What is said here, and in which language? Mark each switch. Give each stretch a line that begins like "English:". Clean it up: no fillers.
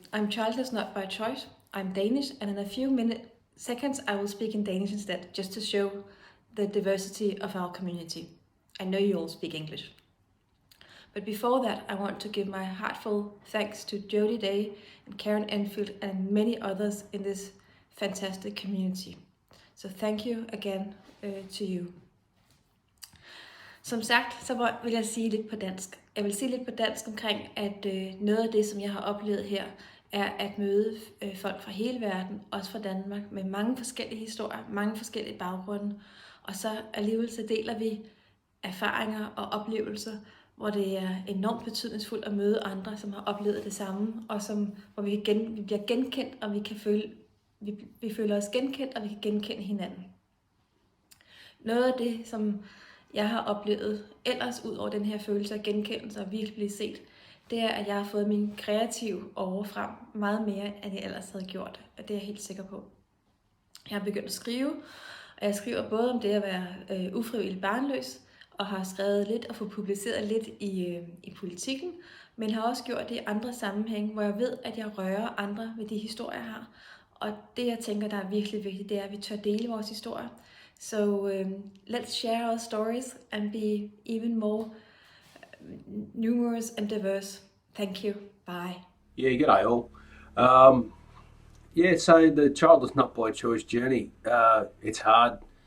English: I'm childless not by choice. I'm Danish, and in a few seconds I will speak in Danish instead, just to show the diversity of our community. I know you all speak English. But before that, I want to give my heartfelt thanks to Jody Day and Karin Enfield and many others in this fantastic community. So thank you again to you.
Danish: Som sagt, så vil jeg sige lidt på dansk. Jeg vil sige lidt på dansk omkring, at noget af det, som jeg har oplevet her, er at møde folk fra hele verden, også fra Danmark, med mange forskellige historier, mange forskellige baggrunde. Og så alligevel så deler vi erfaringer og oplevelser, hvor det er enormt betydningsfuldt at møde andre, som har oplevet det samme, og hvor vi bliver genkendt, og vi føler os genkendt, og vi kan genkende hinanden. Noget af det, som jeg har oplevet ellers ud over den her følelse af genkendelse og virkelig blive set, det er, at jeg har fået min kreative over frem meget mere, end jeg ellers havde gjort. Og det er jeg helt sikker på. Jeg har begyndt at skrive, og jeg skriver både om det at være ufrivilligt barnløs, og har skrevet lidt og fået publiceret lidt i Politikken, men har også gjort det i andre sammenhænge, hvor jeg ved, at jeg rører andre med de historier, jeg har. Og det, jeg tænker, der er virkelig vigtigt, det er, at vi tør dele vores historier.
English: So let's share our stories and be even more numerous and diverse. Thank you. Bye. Yeah, g'day all. So the childless not by choice journey, it's hard.